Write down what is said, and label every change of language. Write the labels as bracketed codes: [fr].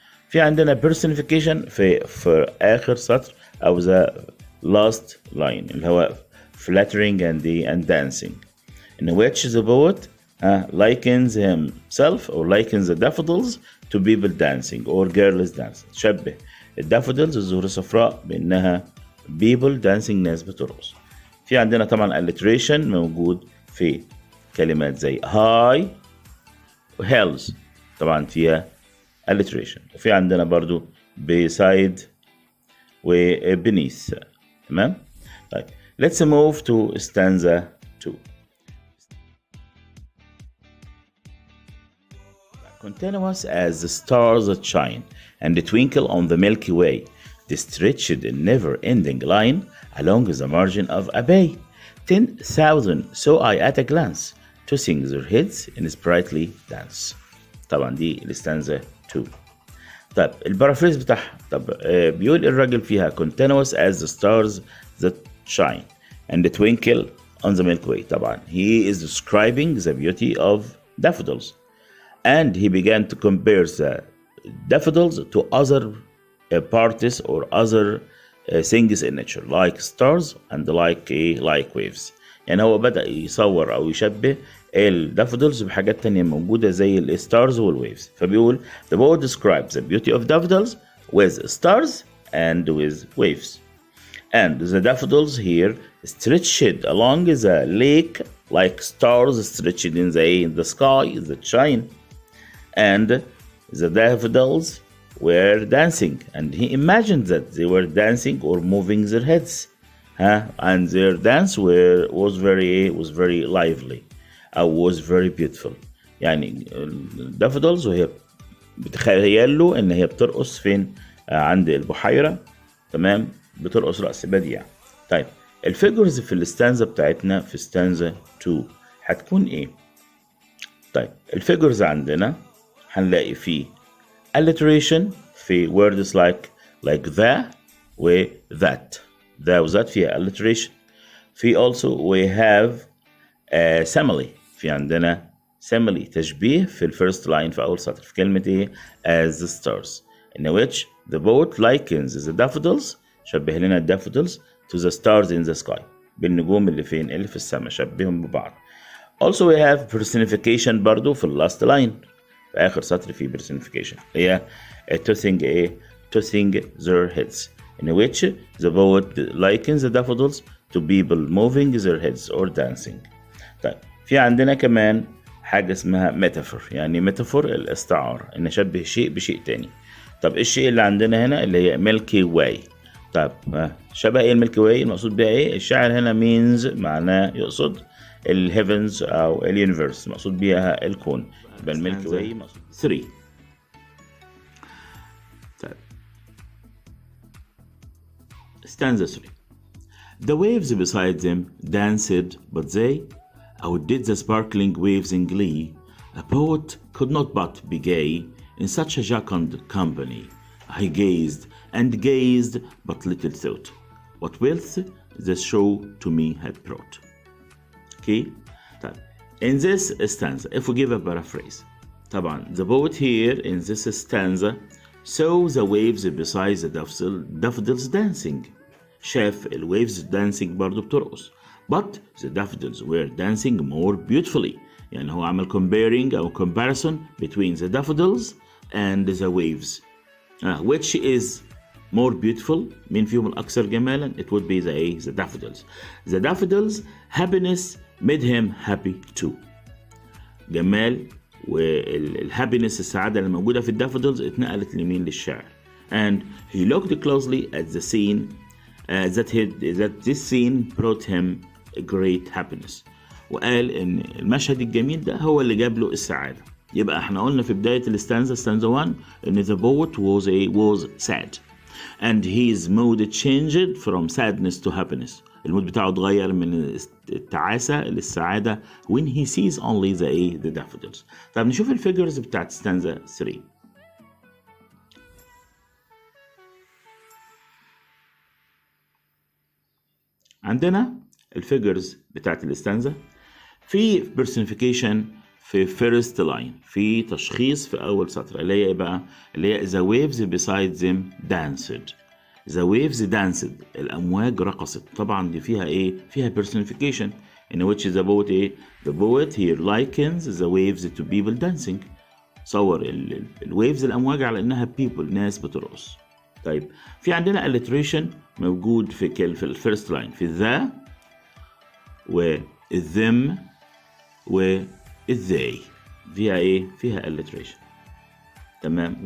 [ar] في عندنا [en] personification [ar] في آخر سطر أو [en] the last line [ar] اللي هو [en] flattering and dancing in which the poet likens himself or likens the daffodils to people dancing or girls dancing. [ar] شبه الدافودلز الزهور الصفراء بأنها [en] people dancing [ar] ناس بترقص. في عندنا طبعا alliteration موجود في كلمات زي high و hills طبعا فيها alliteration. وفي عندنا برضو beside و beneath، تمام. طيب [en] let's move to stanza 2. Continuous as the stars that shine and twinkle on the Milky Way, the stretched never-ending line along the margin of a bay. 10,000 saw I at a glance, tossing their heads in sprightly dance. [ar] طبعا دي الستانزا 2. طب البارافريز بتاعها، طب بيقول الراجل فيها [en] continuous as the stars that shine and twinkle on the Milky Way. [ar] طبعا [en] he is describing the beauty of daffodils, and he began to compare the daffodils to other parties or other things in nature like stars and like waves. [ar] يعني هو بدأ يصور أو يشبه الدافودلز بحاجات تانية موجودة زي الستارز والويفز. فبيقول [en] the poet describes the beauty of daffodils with stars and with waves, and the daffodils here stretched along the lake like stars stretched in the sky that shine, and the daffodils were dancing, and he imagined that they were dancing or moving their heads, and their dance was very lively or was very beautiful. [ar] يعني daffodils وهي بتخيل له ان هي بترقص فين عند البحيرة، تمام، بترقص رقص بديع. طيب الفيجرز في الستانزا بتاعتنا في ستانزا 2 هتكون ايه؟ طيب الفيجرز عندنا هنلاقي فيه alliteration في [en] words like the [ar] و that. [en] the و that فيها alliteration. في also we have simile، [ar] في عندنا [en] simile [ar] تشبيه في [en] الفيرست لاين [ar] في أول سطر في كلمة ايه [en] as the stars in which the poet likens the daffodils، [ar] شبه لنا [en] daffodils to the stars in the sky، [ar] بالنجوم اللي فين اللي في السماء، شبههم ببعض. [en] also we have personification [ar] برضو [en] في last line [ar] في آخر سطر في [en] personification هي tossing their heads in which the poet likens the daffodils to people moving their heads or dancing. [ar] طيب في عندنا كمان حاجة اسمها metaphor، يعني metaphor الاستعارة، إن نشبه شيء بشيء تاني. طب الشيء اللي عندنا هنا اللي هي Milky Way. طب شبه ايه الميلكي واي؟ المقصود بها ايه؟ الشاعر هنا means معناه يقصد الهيفنز او اليونيفرس، مقصود بيها الكون. يبقى الميلكي واي مقصود 3. [en] طيب stanza 3. The waves beside them danced, but they outdid the sparkling waves in glee. A poet could not but be gay in such a jocund company. I gazed and gazed, but little thought what wealth the show to me had brought. Okay? In this stanza, if we give a paraphrase, [ar] طبعا [en] the poet here in this stanza saw the waves beside the daffodils dancing. [ar] شاف الwaves dancing برضو بترقص. [en] But the daffodils were dancing more beautifully. [ar] يعني هو عمل [en] comparing أو comparison between the daffodils and the waves, which is more beautiful. [ar] مين فيهم الأكثر جمالا؟ [en] It would be the daffodils. The daffodils happiness made him happy too. [ar] جمال والhappiness السعادة اللي موجودة في الدافودلز اتنقلت لمين؟ للشاعر. [en] And he looked closely at the scene that this scene brought him a great happiness. [ar] وقال إن المشهد الجميل ده هو اللي جاب له السعادة. يبقى احنا قلنا في بداية الستانزا [en] stanza 1 [ar] إن [en] the poet was sad and his mood changed from sadness to happiness. [ar] المود بتاعه اتغير من التعاسة للسعادة [en] when he sees only the daffodils. [ar] طب نشوف الفيجرز بتاعت stanza 3. عندنا الفيجرز بتاعت الستانزا في personification في first line، في تشخيص في أول سطر اللي هي إيه بقى؟ اللي هي [en] the waves beside them danced. The waves danced، [ar] الأمواج رقصت. طبعا دي فيها إيه؟ فيها [en] personification in which the poet [ar] إيه؟ [en] The poet here likens the waves to people dancing. [ar] صور الويفز الأمواج على إنها people، ناس بترقص. طيب في عندنا alliteration موجود في الفيرست لاين في ذا و them و they، فيها ايه؟ فيها alliteration. تمام.